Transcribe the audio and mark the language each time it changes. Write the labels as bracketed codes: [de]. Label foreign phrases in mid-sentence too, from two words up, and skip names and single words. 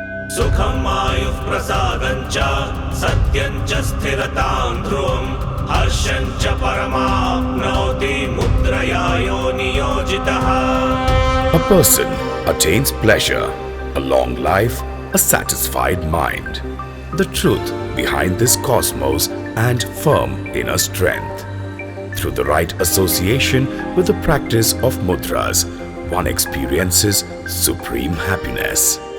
[sa] सुखम् आयुः प्रसादञ्च सत्यञ्च स्थिरतां ध्रुवम् हर्षञ्च परमाप्नोति मुद्रया नियोजितः. [en] A person attains pleasure, a long life, a satisfied mind, the truth behind this cosmos and firm inner strength. Through the right association with the practice of mudras, one experiences supreme happiness.